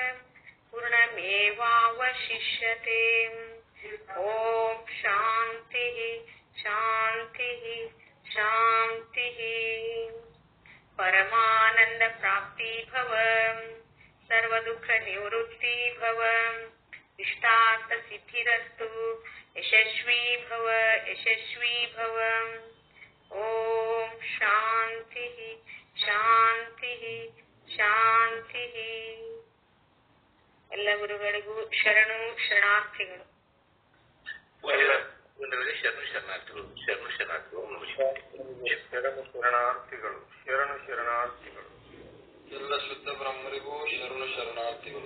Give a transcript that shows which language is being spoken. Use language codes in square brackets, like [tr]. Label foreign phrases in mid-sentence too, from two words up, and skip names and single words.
[sa] पूर्णमेवावशिष्यते ओम शांति शांति शांति परमानंद प्राप्ति भव सर्व दुख निवृत्ति भव इष्टार्थ सिद्धिरस्तु यशस्वी भव ओम शांति शांति शांति [kn] ಎಲ್ಲ ಗುರುಗಳಿಗೂ ಶರಣು ಶರಣಾರ್ಥಿಗಳು. ಶರಣು ಶರಣಾರ್ಥಿಗಳು ಶರಣು ಶರಣಾರ್ಥಿಗಳು ಶರಣು ಶರಣಾರ್ಥಿಗಳು. ಎಲ್ಲ ಶುದ್ಧ ಬ್ರಹ್ಮರಿಗೂ ಶರಣು ಶರಣಾರ್ಥಿಗಳು.